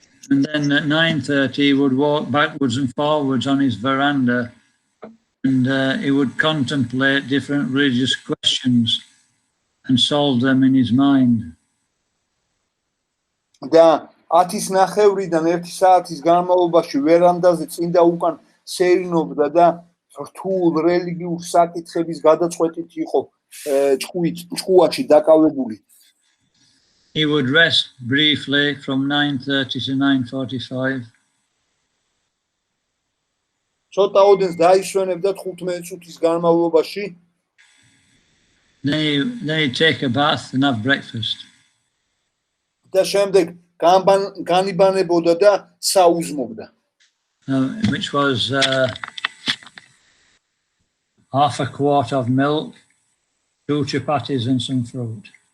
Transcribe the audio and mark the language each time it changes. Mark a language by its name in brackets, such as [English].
[English] And then at 9:30 he would walk backwards and forwards on his veranda and he would contemplate different religious questions and solve them in his mind. [Georgian] და 10-ის ნახევრიდან 1 საათის განმავლობაში ვერანდაზე წინ და უკან სეირნობდა და რთულ რელიგიურ საკითხების გადაწყვეტით იყო ჭკუაში დაკავებული. [English] He would rest briefly from 9:30 to 9:45. [Georgian] ცოტა ოდენს დაისვენებდა 15 წუთის განმავლობაში. [English] Then he'd take a bath and have breakfast. [Georgian] და შემდეგ განიბანებოდა და საუზმობდა. [English] Which was half a quart of milk, 2 chapatis and some fruit.